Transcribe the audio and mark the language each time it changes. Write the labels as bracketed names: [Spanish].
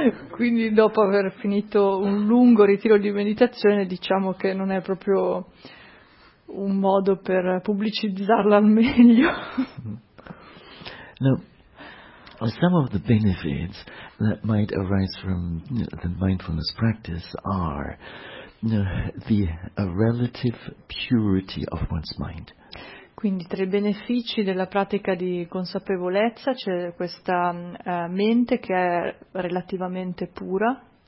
[Italian] Quindi dopo aver finito un lungo ritiro di meditazione, diciamo che non è proprio un modo per pubblicizzarla al meglio. [English] Now, some of the benefits that might arise from the mindfulness practice are the relative purity of one's mind. [Italian] Quindi tra i benefici della pratica di consapevolezza c'è questa mente che è relativamente pura.